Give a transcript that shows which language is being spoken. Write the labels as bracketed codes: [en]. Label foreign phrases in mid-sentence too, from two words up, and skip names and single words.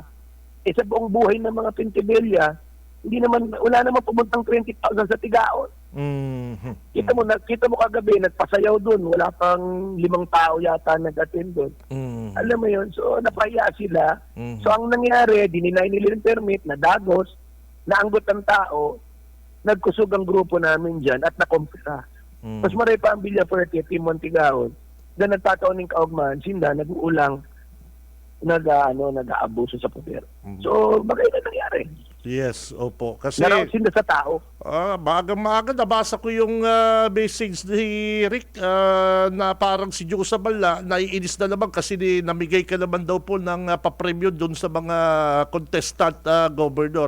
[tl] Sa buong buhay ng mga Pentebella, wala naman pumuntang 20,000 sa tigaon. Kita mo kagabi, nagpasayaw doon. Wala pang 5 tao yata nag-attend doon. Alam mo yun? So, napahiya sila. So, ang nangyari, dininay nila yung permit, [bik] nadagos, naanggot ang tao, nagkusog ang grupo namin dyan at nakumpira. Mas maray pa ang Villafuerte, Team Montigaon, na nagtataon ng kaugman, sinda, nag-uulang, nag-aabuso sa poder. [tl] So, bagay na nangyari. Yes, opo. Kasi [bik] Narawasin na sa tao. [tl] maaga nabasa ko yung message ni Rick na parang si Joe Sabala naiinis na naman kasi namigay ka naman daw po ng papremyo doon sa mga contestant governor.